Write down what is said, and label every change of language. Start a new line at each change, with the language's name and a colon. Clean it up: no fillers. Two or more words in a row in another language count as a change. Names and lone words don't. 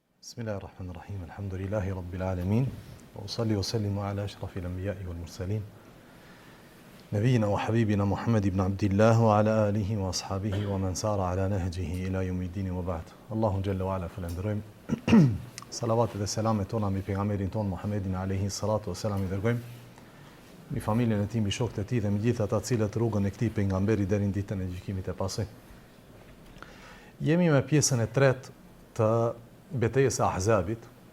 Arabic: بسم الله الرحمن الرحيم. الحمد لله رب العالمين. وأصلي وأسلم على أشرف الأنبياء والمرسلين. نبينا وحبيبنا محمد بن عبد الله وعلى آله وأصحابه ومن سار على نهجه إلى يوم الدين وبعد. الله جل وعلا falenderojm.
Albanian: Salavat dhe selamet tona mbi pejgamberin ton Muhammedin
Arabic: عليه الصلاة والسلام
Albanian: i dërgojm. Mi familjen e tij, mi shokët e tij dhe mi gjithë ata cilët rrugën e këtij pejgamberi deri në ditën e gjykimit të pasoj. Jemi me pjesën e tretë të betejës e Ahzabit.